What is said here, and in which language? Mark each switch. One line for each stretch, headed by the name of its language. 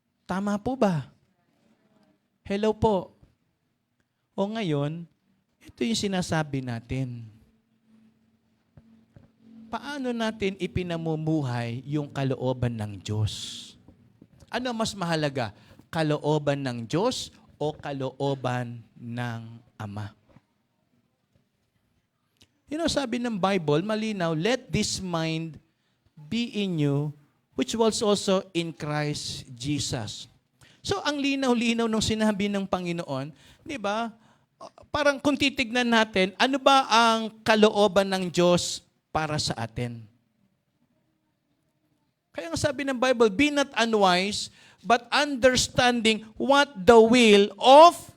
Filipino: Tama po ba? Hello po. O ngayon, ito yung sinasabi natin. Paano natin ipinamumuhay yung kalooban ng Diyos? Ano mas mahalaga? Kalooban ng Diyos o kalooban ng Ama?
English: You know,
Filipino: sabi ng Bible, malinaw,
English: let this mind be in you, which was also in Christ Jesus.
Filipino: So, ang linaw-linaw nung sinabi ng Panginoon, di ba, parang kung titignan natin, ano ba ang kalooban ng Diyos para sa atin? Kaya nga sabi ng Bible,
English: be not unwise, but understanding what the will of...